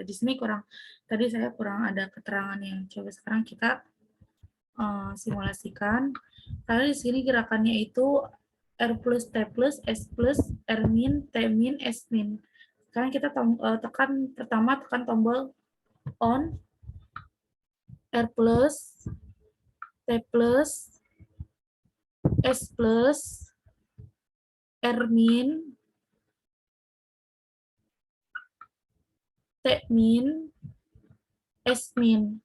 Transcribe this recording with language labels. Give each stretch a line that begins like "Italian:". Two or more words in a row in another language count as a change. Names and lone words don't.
Indonesian: Di sini kurang. Tadi saya kurang ada keterangan yang. Coba sekarang kita simulasikan. Karena di sini gerakannya itu R plus T plus S plus R min T min S min. Sekarang kita tekan pertama tekan tombol on R plus T plus S plus R min T min S min.